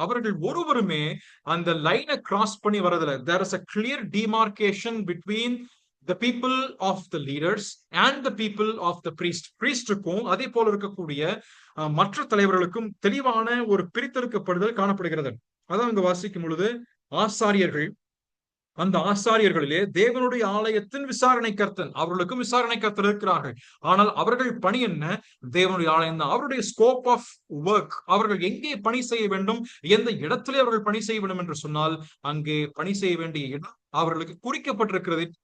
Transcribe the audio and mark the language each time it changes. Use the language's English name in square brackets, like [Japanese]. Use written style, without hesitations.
[Tamil] அவர்கள் ஒருவருமே அந்த லைனை கிராஸ் பண்ணி வரதில்லை. [English] there is a clear demarcation between the people of the leaders and the people of the priest. [Tamil] priestக்கும் அதே போல இருக்கக்கூடிய மற்ற தலைவர்களுக்கும் தெளிவான ஒரு பிரித்தெடுக்கப்படுதல் காணப்படுகிறது. அதான் இங்க வாசிக்கும் பொழுது ஆசாரியர்கள், அந்த ஆசாரியர்களிலே தேவனுடைய ஆலயத்தின் விசாரணை கர்த்தன், அவர்களுக்கும் விசாரணை கர்த்தர் இருக்கிறார்கள். ஆனால் அவர்கள் பணி என்ன? தேவனுடைய ஆலயம் தான். அவருடைய [English] scope of work, [Tamil] அவர்கள் எங்கே பணி செய்ய வேண்டும், எந்த இடத்திலே அவர்கள் பணி செய்ய வேண்டும் என்று சொன்னால் அங்கே பணி செய்ய வேண்டிய இடம் அவர்களுக்கு குறிக்கப்பட்டிருக்கிறது.